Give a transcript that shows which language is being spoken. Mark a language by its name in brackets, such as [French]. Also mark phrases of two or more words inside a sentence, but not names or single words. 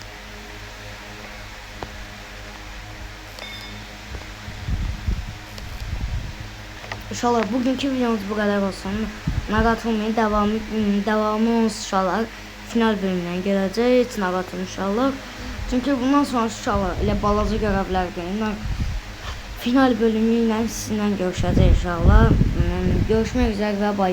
[Turkish] İnşallah bugünkü videomuz bu kadar olsun. [Azerbaijani] Narahat olmayın, devamı olsun inşallah. Final [Turkish] bölümünden geleceğiz. [Azerbaijani] Narahat olun inşallah. Çünkü bundan sonra inşallah elə balaca görevlər görürəm. Final bölümü ilə sizinlə görüşəcəyik inşallah. Görüşmək üzere ve bay bay.